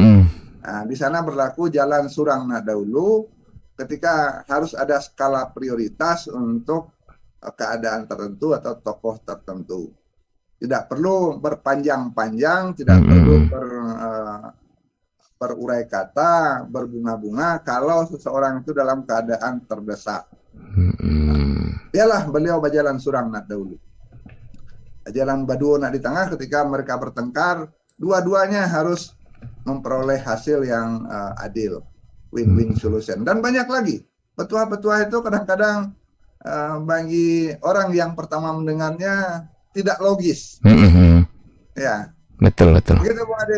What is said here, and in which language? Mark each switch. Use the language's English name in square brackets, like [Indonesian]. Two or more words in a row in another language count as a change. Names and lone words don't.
[Indonesian] Nah, di sana berlaku [Minangkabau] jalan surang nak dahulu, [Indonesian] ketika harus ada skala prioritas untuk keadaan tertentu atau tokoh tertentu. Tidak perlu berpanjang-panjang, tidak perlu berurai kata, berbunga-bunga kalau seseorang itu dalam keadaan terdesak. Dialah beliau [Minangkabau] bajalan surang nak dahulu. Jalan baduo nak di tengah, [Indonesian] ketika mereka bertengkar, dua-duanya harus memperoleh hasil yang adil, [English] win-win solution. [Indonesian] Dan banyak lagi petuah-petuah itu kadang-kadang bagi orang yang pertama mendengarnya tidak logis. Ya. Betul. Begitu Bung Adit.